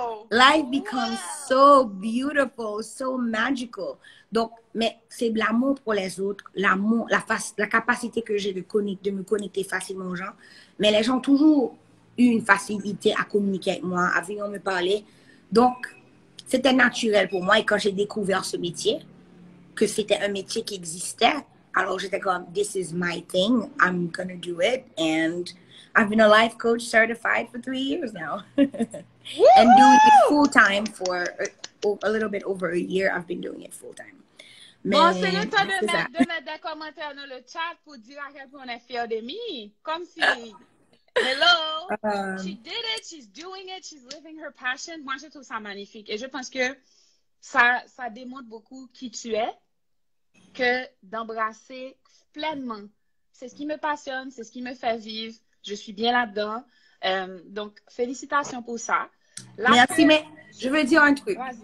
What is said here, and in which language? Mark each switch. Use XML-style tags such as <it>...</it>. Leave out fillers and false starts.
<en>Life becomes so beautiful, so magical.</en> <fr>Donc, mais c'est l'amour pour les autres, l'amour, la capacité que j'ai de me connecter facilement aux gens. Mais les gens ont toujours eu une facilité à communiquer avec moi, à venir me parler. Donc, c'était naturel pour moi. Et quand j'ai découvert ce métier, que c'était un métier qui existait, alors j'étais comme,</fr> <en>this is my thing, I'm gonna do it. And I've been a life coach certified for 3 years now. And doing it full time for a little bit over a year. I've been doing it full time.</en> <fr>Bon, c'est le temps de mettre des commentaires dans le chat pour dire à quel point on est fiers de mi. Comme si,</fr> <en>hello, she did it, she's doing it, she's living her passion.</en> <fr>Moi, je trouve ça magnifique. Et je pense que ça démontre beaucoup qui tu es, que d'embrasser pleinement. C'est ce qui me passionne, c'est ce qui me fait vivre. Je suis bien là-dedans. Donc, félicitations pour ça. Merci, mais je veux dire un truc.</fr>